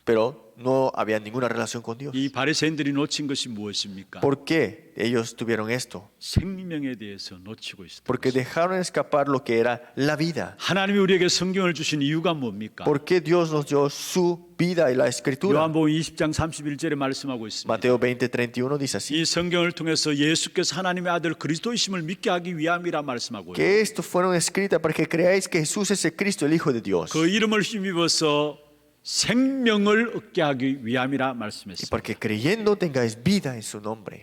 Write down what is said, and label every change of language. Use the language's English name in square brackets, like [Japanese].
[Spanish] pero no había ninguna relación con Dios. [Korean] 이 바리새인들이 놓친 것이 무엇입니까? [Spanish] ¿Por qué ellos tuvieron esto? [Korean] 생명에 대해서 놓치고 있었다. [Spanish] Porque dejaron escapar lo que era la vida. [Korean] 하나님이 우리에게 성경을 주신 이유가 뭡니까? [Spanish] ¿Por qué Dios nos dio su vida y la escritura? [Korean] 요한복음 20장 31절에 말씀하고 있습니다. [Spanish] Mateo 20:31 dice así, [Korean] 이 성경을 통해서 예수께서 하나님의 아들 그리스도이심을 믿게 하기 위함이라 말씀하고 있습니다. [Spanish] que esto fueron escritas para que creáis que Jesús es el Cristo, el Hijo de Dios, [Korean] 그 이름을 힘입어서 생명을 얻게 하기 위함이라 [Spanish] y [Korean] 말씀했습니다. [Spanish] para que creyendo tengáis vida en su nombre.